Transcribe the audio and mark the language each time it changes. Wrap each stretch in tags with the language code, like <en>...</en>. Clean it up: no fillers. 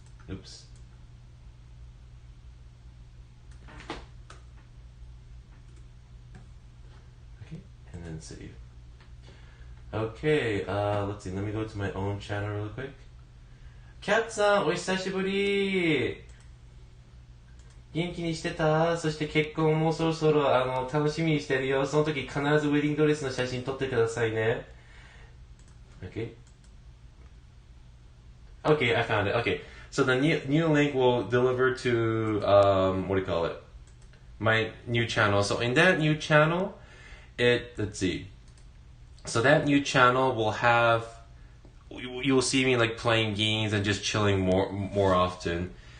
<en>Oops. Okay. And then save. Okay, let's see. Let me go to my own channel real quick.</en> <ja>Cat さん、お久しぶり。元気にしてた？そして結婚もそろそろ楽しみにしてるよ。その時必ずウェディングドレスの写真撮ってくださいね。</ja> <en>Okay. Okay, I found it. Okay, so the new link will deliver to what do you call it? My new channel. So in that new channel, let's see. So that new channel will have, you'll see me like playing games and just chilling more often.</en>